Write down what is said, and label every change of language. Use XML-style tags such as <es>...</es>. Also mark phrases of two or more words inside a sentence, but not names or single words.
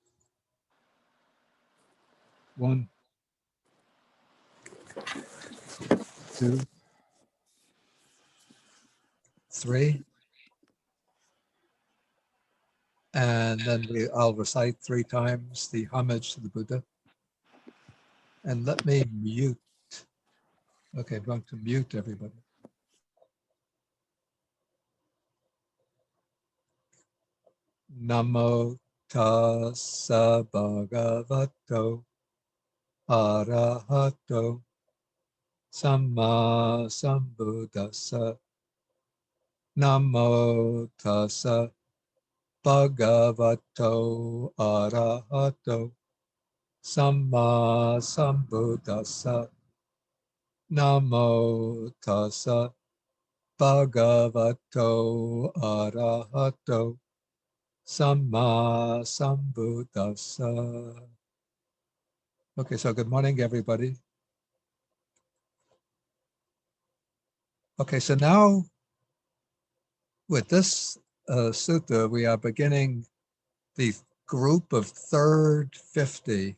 <en>1, 2, 3. And then I'll recite 3 times the homage to the Buddha. And let me mute. Okay, I'm going to mute everybody.</en> <pi>Namo tassa bhagavato arahato samma sambuddhassa. Namo tassa bhagavato arahato samma sambuddhassa. Namo tassa bhagavato arahato samma sambuddhassa.</pi> <en>Okay, so good morning, everybody. Okay, so now with this sutta, we are beginning the group of third 50.</en>